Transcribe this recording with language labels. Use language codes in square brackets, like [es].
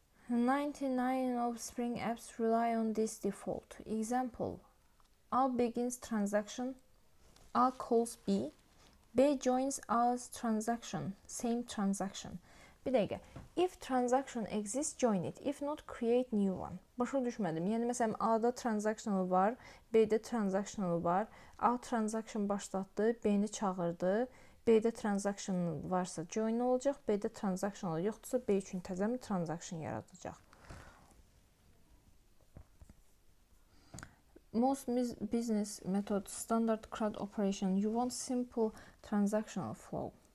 [en] 99 of Spring apps rely on this default. Example, A begins transaction, A calls B, B joins A's transaction, same transaction. [az] Bir dəqiqə. [en] If transaction exists, join it. If not, create new one. [az] Başa düşmədim. Yəni məsələn A'da transactional var, B'də transactional var. A transaction başlatdı, B'ni çağırdı. B'də transaction varsa join olacaq, B'də transactional yoxdursa B üçün təzə bir transaction yaradacaq. [en] Most business methods standard CRUD operation. You want simple transactional flow.